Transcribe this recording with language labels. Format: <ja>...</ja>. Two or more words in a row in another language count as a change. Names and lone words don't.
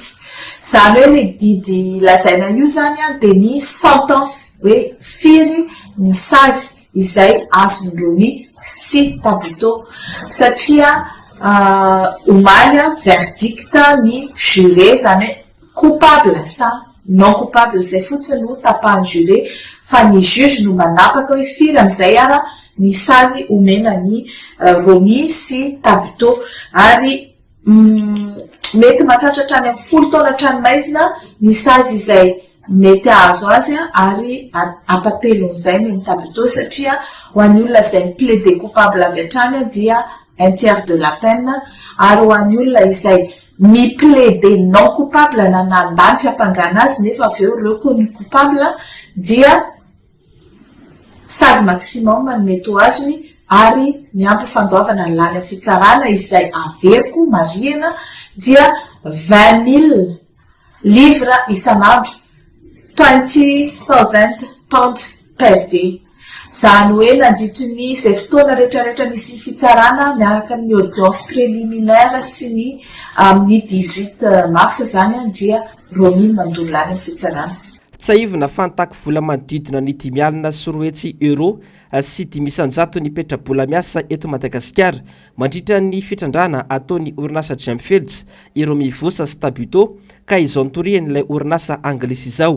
<mg>Izany hoe ny didy lazaina io zany dia ny sentence hoe firy ny sazy izay azony Romy sy Tabuteau, satria omaly verdict ny juré, zany hoe coupable sa</mg> <fr>non coupable</fr> <mg>zay fotsiny no tapahan'ny juré, fa ny juge no manapaka hoe firy amin'izay ara ny sazy omena ny Romy sy Tabuteau. Ary mety mahatratratra any amin'ny 10 taona hatranomaizina ny sazy izay mety azo azy, ary apatelon'izay ny Tabuteau, satria ho an'ny olona izay miplaider coupable avy hatrany dia 1/3</mg> <fr>de la peine,</fr> <mg>ary ho an'ny olona izay miplaider</mg> <fr>non coupable</fr> <mg>na nandany fiampangana azy nefa avy eo</mg> <fr>reconnu coupable</fr> <mg>dia sazy maximum no mety ho azony, ary ny ampy fandoavana ny lany amin'ny fitsarana izay averiko marihana dia 20,000 livres isan'andro, 20,000</mg> <en>pounds per day.</en> <mg>Izany hoe nandritry ny izay fotoana rehetrarehetra nisy fitsarana miaraka amin'ny</mg> <fr>audience préliminaire</fr> <mg>sy ny amin'ny 18 mars zany dia Romy mandony lany amin'ny fitsarana. Tsaivina fantako vola manodidina ny 5,4 euro sy 500 ny petrabola miasa eto Madagasikara mandritra ny fitrandrana ataon'ny orinasa Jenfield Romivosa sy Tabuteau ka izao nitorian'ilay orinasa anglisy izao.</mg>